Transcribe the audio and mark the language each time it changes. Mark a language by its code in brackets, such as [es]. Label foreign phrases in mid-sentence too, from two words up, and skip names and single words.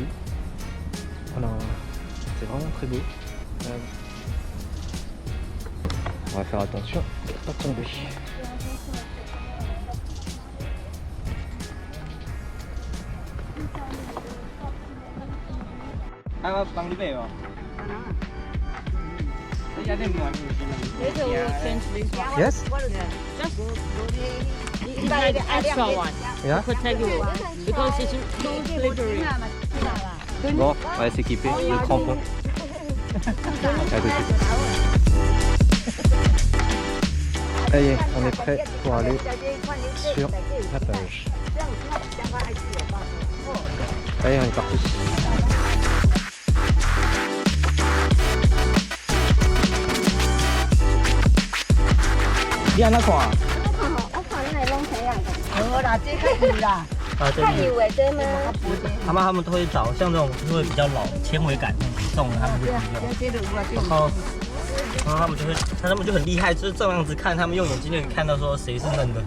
[fr] Alors, c'est vraiment très beau. On va faire attention de ne pas tomber. [en] Yes? You need extra one. Yeah? Protect you because it's too slippery. [fr] Bon, on va s'équiper de crampons. À tout de suite. Ça y est, on est prêt pour aller sur la plage. Allez, on est parti. Bien d'accord. [zh] 他们都会找像这种就会比较老纤维感这种他们会然后他们就很厉害，就是这样子看，他们用眼睛就可以看到说谁是嫩的。